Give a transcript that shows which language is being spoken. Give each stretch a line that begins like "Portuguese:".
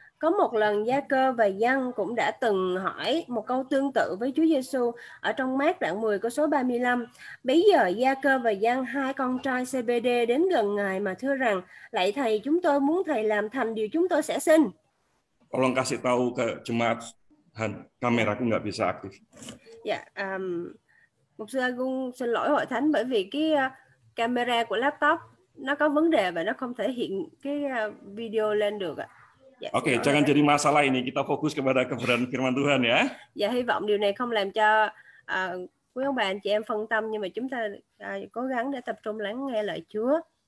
Vietnamese: Có một lần Gia-cơ và Giăng cũng đã từng hỏi một câu tương tự với Chúa Giêsu ở trong Mác đoạn 10 câu số 35. Bấy giờ Gia-cơ và Giăng, hai con trai Zebede, đến gần Ngài mà thưa rằng: Lạy Thầy, chúng tôi muốn Thầy làm thành điều chúng tôi sẽ xin.
Indonesian: Tolong kasih tahu ke jemaat, kameraku nggak bisa aktif.
Vietnamese: Dạ, mục sư Agung xin lỗi hội thánh bởi vì cái camera của laptop nó có vấn đề và nó không thể hiện cái video lên được ạ. Dạ,
Indonesian: Oke, jangan jadi masalah ini. Kita fokus kepada kebenaran firman Tuhan ya.
Vietnamese: Dạ, hy vọng điều này không làm cho quý ông bà anh chị em phân tâm, nhưng mà chúng ta cố gắng để tập trung lắng nghe lời Chúa.